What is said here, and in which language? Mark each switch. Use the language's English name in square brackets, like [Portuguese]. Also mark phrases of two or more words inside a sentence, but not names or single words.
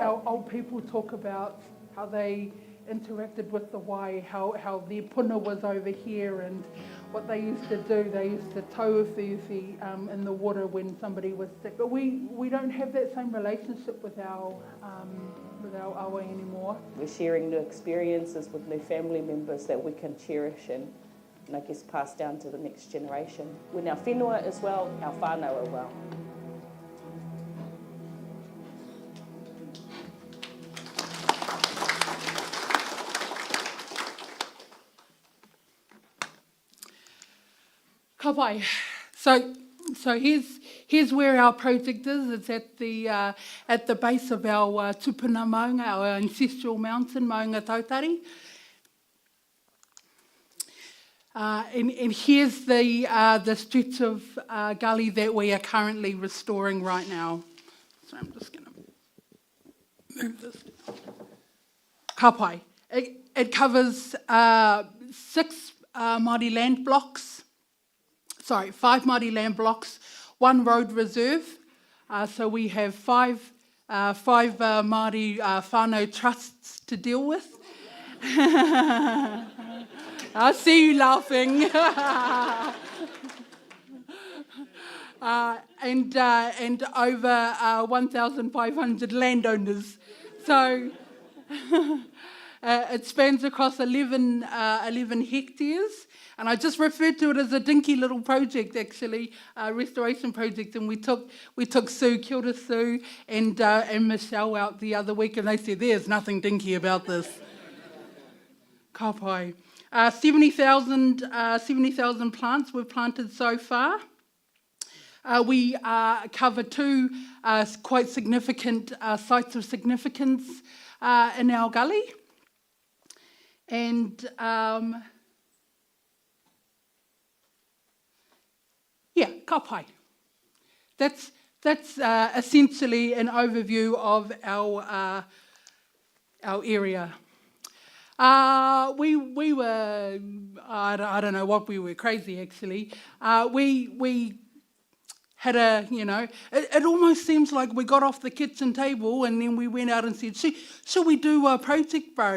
[English] Our old people talk about how they interacted with the wai, how their puna was over here, and what they used to do, they used to tow a whiwhi in the water when somebody was sick. But we don't have that same relationship with our awa anymore. We're sharing new experiences with new family members that we can cherish and I guess pass down to the next generation. When our whenua as well, our whānau as well. [Māori] Ka pai. [English] So here's where our project is. It's at the base of our [Māori] tupuna maunga, [English] our ancestral mountain, Maunga Tautari. And here's the stretch of gully that we are currently restoring right now. So I'm just going to move this. [Māori] Ka pai. [English] It covers 6 Māori land blocks. 5 Māori land blocks, 1 road reserve. So we have 5 Māori whānau trusts to deal with. I see you laughing. And over 1,500 landowners. So it spans across 11 hectares. And I just referred to it as a dinky little project, actually, restoration project. And we took Sue, [Māori] kia ora [English] Sue, and Michelle out the other week, and they said, there's nothing dinky about this. [Māori] Ka pai. [English] 70,000 plants we've planted so far. We cover 2 quite significant sites of significance in our gully. And yeah, [Māori] ka pai. [English] That's essentially an overview of our area. We were, I don't know what we were, crazy actually. We had it almost seems like we got off the kitchen table and then we went out and said, should we do a project, bro?